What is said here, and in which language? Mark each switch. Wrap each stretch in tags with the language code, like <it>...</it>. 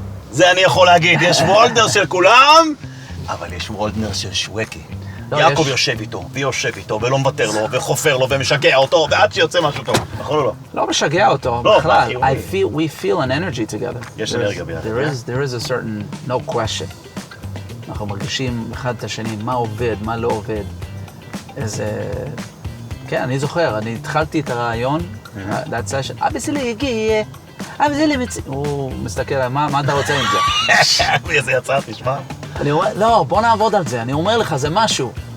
<he>זה אני יכול להגיד, יש וולדנר של כולם, אבל יש וולדנר של שווקי. יעקב יושב איתו, ויושב איתו, ולא מוותר לו, וחופר לו, ומשגע אותו, ועד שיוצא משהו טוב. נכון או לא? לא משגע אותו, לא, בכלל. חיובי.</he> <en>We feel an energy together.</en> <he>יש אנרגיה ביחד.</he> <en>There is a certain, no question.</en> <he>אנחנו מרגישים אחד את השני, מה עובד, מה לא עובד. איזה... כן, אני זוכר, אני התחלתי את הרעיון,</he> <en>that session,</en> <he>אבא שלי הגיע, אבא שלי מציא... הוא מסתכל עליי, מה אתה רוצה עם זה? איזה יצא, תשמע. אני אומר, לא, בוא נעבוד על זה, אני אומר לך, זה משהו.</he>